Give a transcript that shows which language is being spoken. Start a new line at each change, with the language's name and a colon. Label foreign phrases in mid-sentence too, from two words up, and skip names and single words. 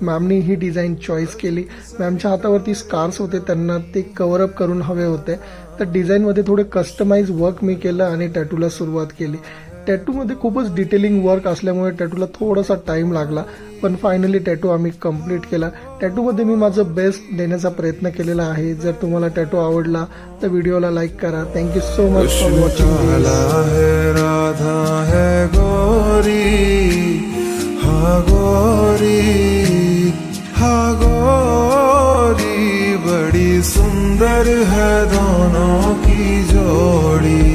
Marathi: मॅमनी ही
English: design choice
Marathi: केली. मॅमच्या हातावरती स्कार्स होते, त्यांना ते
English: cover up
Marathi: करून हवे होते, तर डिझाईनमध्ये थोडे
English: customize work
Marathi: मी केलं आणि टॅटूला सुरुवात केली. टॅटूमध्ये खूपच
English: detailing work
Marathi: असल्यामुळे टॅटूला थोडासा टाईम लागला, पण
English: finally tattoo
Marathi: आम्ही कंप्लीट केला. टॅटूमध्ये मी माझं बेस्ट देण्याचा प्रयत्न केलेला आहे. जर तुम्हाला टॅटू आवडला तर व्हिडिओला लाईक करा.
English: Thank you so much for watching.
Hindi: राधा है गोरी, हा गोरी, हा गोरी, बड़ी सुंदर है दोनों की जोड़ी.